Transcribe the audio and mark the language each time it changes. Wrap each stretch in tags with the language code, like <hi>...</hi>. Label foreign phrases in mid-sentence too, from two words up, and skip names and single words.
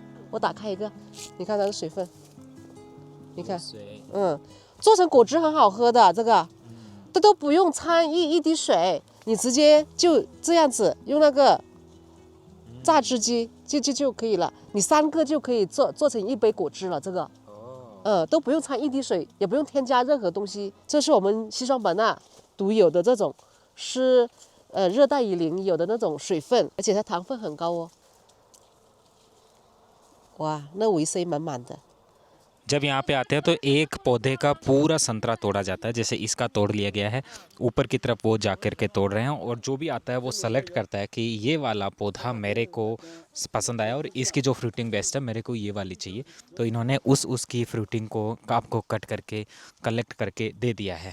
<zh>我打开一个，你看它的水分，你看，做成果汁很好喝的，这个，这都不用掺一滴水，你直接就这样子用那个榨汁机就可以了，你3个就可以做成1杯果汁了，这个。都不用掺一滴水，也不用添加任何东西，这是我们西双版纳独有的这种是热带雨林有的那种水分，而且它糖分很高哦。哇，那维 C 满满的。</zh> <hi>जब यहाँ पे आते हैं तो एक पौधे का पूरा संतरा तोड़ा जाता है, जैसे इसका तोड़ लिया गया है, ऊपर की तरफ वो जा कर के तोड़ रहे हैं और जो भी आता है वो सेलेक्ट करता है कि ये वाला पौधा मेरे को पसंद आया और इसकी जो</hi> <en>fruiting best</en> <hi>है मेरे को ये वाली चाहिए। तो इन्होंने उसकी फ्रूटिंग को आपको कट करके कलेक्ट करके दे दिया है।</hi>